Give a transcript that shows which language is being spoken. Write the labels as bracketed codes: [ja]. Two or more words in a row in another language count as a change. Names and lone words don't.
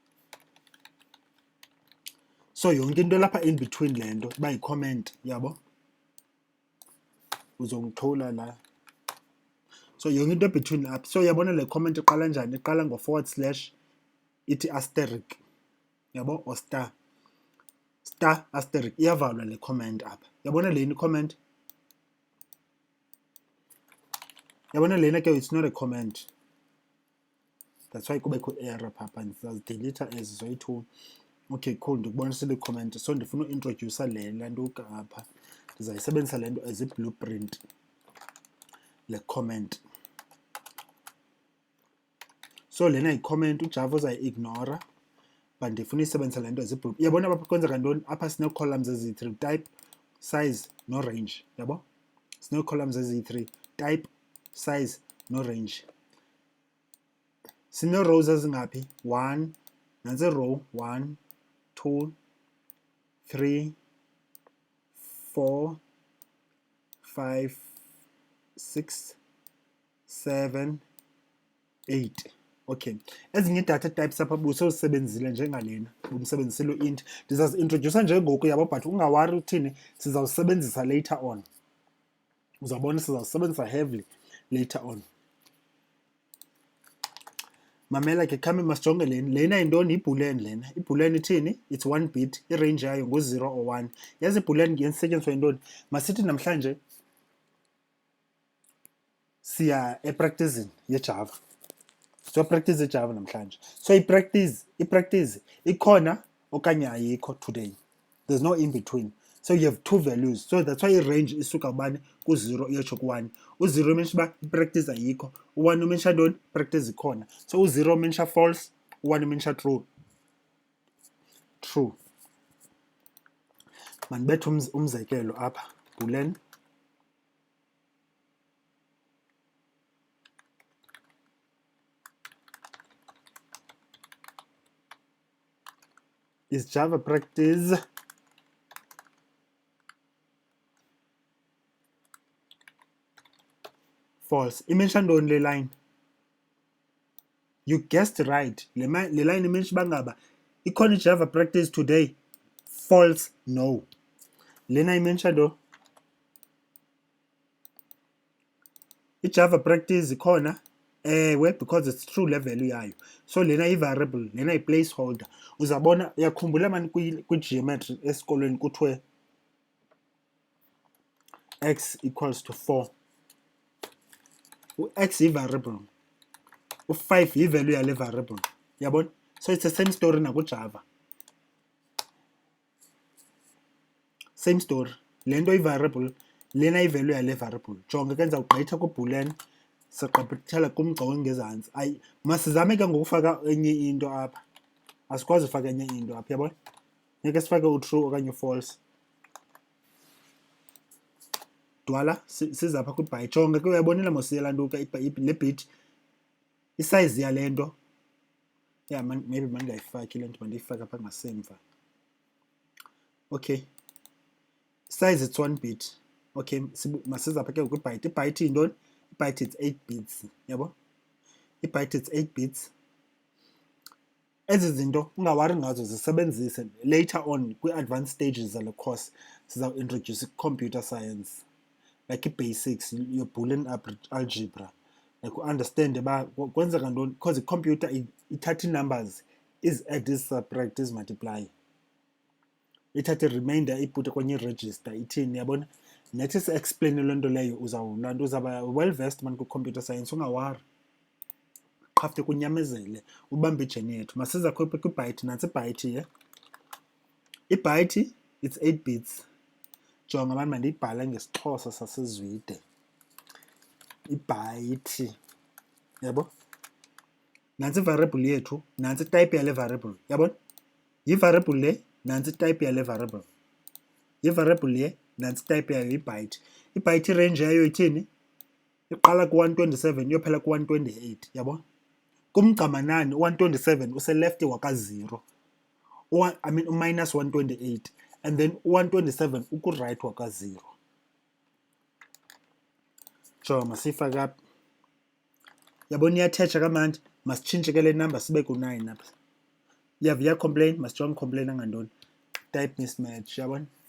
[xh] So yonke into lapha [en] in between [xh] le nto iba yi-comment. Yabo? Uzongithola la. So yonke into between apha. So yabona le comment iqala njani? Iqala ngo// ithi asterisk. Yabo? [en] Or star. Star asterisk. [xh] Iyavalwa le comment apha. Yabona leni comment? Yabona lena ke [en] it's not a comment. That's why [xh] kubekho error pha. Ndizazidelete ezi zoyi-2. [en] Okay, cool. [xh] Ndikubonisile i-comment. So ndifuna uintroduce le nto apha. Ndizayisebenzisa le nto as i-blueprint. Le comment. So lena yi-comment uJava uzayi-ignora. But ndifuna isebenzisa le nto as i-blueprint. Yabona apha kwenzeka ntoni? Apha sine-columns ezi-3. [en] Type, size, no range. [xh] Yabo? Sine-columns ezi-3. [en] Type, size, no range. [xh] Sine-rows ezingaphi? 1. Nansi row 1, 2, 3, 4, 5, 6, 7, 8. Okay. Ezinye i-data types apha busosebenzile njengalena. Bumsebenzisile u-int. Ndizazi-introduce njengoku yabo but ungawari uthini sizawusebenzisa [en] later on. [xh] Uzawubona sizawusebenzisa [en] heavily later on. [xh] Mamela ke khame masijonge lena. Lena yintoni? Iboolean lena. Iboolean ithini? [en] It's 1 bit. [xh] I-range yayo ngu-0 or 1. Yazi iboolean yenzisetyenziswa yintoni? Masithi namhlanje siya epracticing yeJava. So practice eJava namhlanje. So i-practice ikhona okanye ayikho today. [en] There's no in between. So you have 2 values. So that's why [xh] i-range isuka ubani ku-0 iyotsho ku-1. U-0 umenisha uba i-practice ayikho. U-1 umenisha ntoni? Practice ikhona. So u-0 umenisha false, u-1 umenisha true. [en] True. [xh] Mandibethe umzekelo apha. [en] Boolean. Is Java practice false? [xh] Imenisha ntoni le line? [en] You guessed right. [xh] Le line imenisha uba ngaba ikhona iJava practice today? [en] False, no. [xh] Lena imenisha nto? iJava practice ikhona? Ewe, [en] because it's true [xh] le value yayo. So lena i-variable, lena i-placeholder. Uzabona, uyakhumbula mani kwi-geometry esikolweni kuthiwe x equals to 4. U-x yi-variable. U-5 yi-value yale variable. Yabona? [en] So it's the same story nakuJava. Same story. [xh] Le nto i-variable, lena i-value yale variable. Jonga ke ndizawugqitha ku-boolean. Sigqithela kumgca ongezantsi. Ayi, masizame ke ngokufaka enye into apha. Asikwazi ufaka enye into apha, yabona? Ngeke sifake u-true okanye u-false. sigcwala sizapha kwi-byte. Jonga ke uyabonela mosiyalantuka le bit isize yale nto. Yeah, maybe mandingayifaki le nto, mandiyifake apha ngasemva. [en] Okay, size it's 1 bit. [xh] Okay, masizapha ke kwi-byte. I-byte yintoni? [en] I-byte it's 8 bits, yabo? I-byte it's 8 bits. [xh] Ezi zinto ungawari ngazo, zisebenzise [en] later on [xh] kwi- [en] advanced stages [xh] zale course. Siza-introduce [en] computer science, [xh] like i-basics, [en] your Boolean algebra, like understand [xh] uba kwenzeka ntoni, because i-computer ithatha ii-numbers, is-add, is-subtract, is-multiply, ithatha i-remainder ipute kwenye i-register, ithini, yabona. Nathi si-explain loo nto leyo, uzawuba [en] well-versed man [xh] kwi- [en] computer science, [xh] ungawari. Qhafte kunyamezele, ubambe ijeni yethu. Masiza kwi-byte, nantsi i-byte ye. [en] I-byte, it's 8 bits. [xh] Jonga mani mandiyibhale ngesiXhosa sasezwide. I-byte, yabo? Nantsi i-variable yethu, nantsi i-type yale variable, yabona? Yi-variable le, nantsi i-type yale variable. Yi-variable le, nantsi i-type yayo, i-byte. I-byte i-range yayo ithini? Iqala ku-127 iyophela ku-128, yabo? Kumgcamanani u-127 uselefte waka-0. [en] I mean minus 128, and then [xh] u-127 ukuright waka-0. Jonga masiyifake apha. Yabona iyathetsha kamandi, masitshintshe ke le number sibe ku-9 apha. Yava iyacomplain, masijonge complaina ngantoni. [en] Type mismatch, yabona?